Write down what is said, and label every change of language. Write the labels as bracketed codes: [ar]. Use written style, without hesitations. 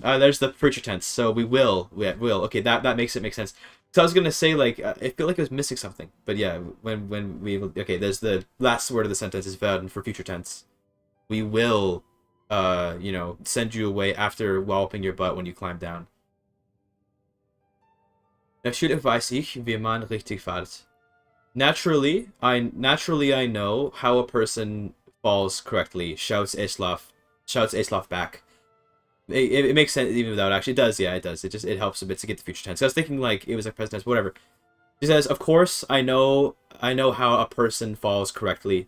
[en] There's the future tense. So we will. Yeah, will. Okay. That makes it make sense. So I was gonna say like I feel like I was missing something, but yeah, when we okay, there's the last word of the sentence is werden for future tense. We will, send you away after walloping your butt when you climb down. [de] Natürlich weiß ich, wie man richtig fällt. [en] Naturally, I know how a person falls correctly. Shouts Aslav back. It makes sense even without actually. It does, yeah, it does. It helps a bit to get the future tense. I was thinking like it was a present tense, whatever. He says, of course, I know how a person falls correctly.